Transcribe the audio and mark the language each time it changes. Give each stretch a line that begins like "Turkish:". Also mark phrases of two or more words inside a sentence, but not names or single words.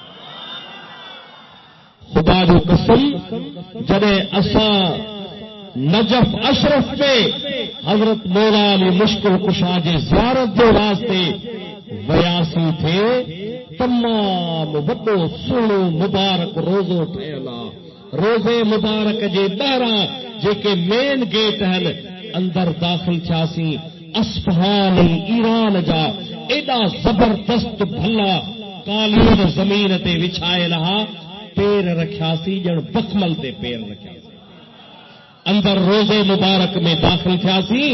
Sindhi: خدا جو قسم جڑے اساں نجف اشرف میں حضرت مولا علی مشکل کشا جی زیارت کے واسطے ویاسی تھے تمام وڈو سوڑو مبارک روزو ٹھہلا روزے مبارک جے ॿاहिراं जेके
English: main gate
Sindhi: ہیں اندر داخل تھیاسی اصفہان ایران جا ایڈا زبردست بھلا قالین زمین تے وچھائے رہا پیر رکھیاسی جن بخمل تے پیر رکھیاسی اندر روزے مبارک میں داخل تھیاسی.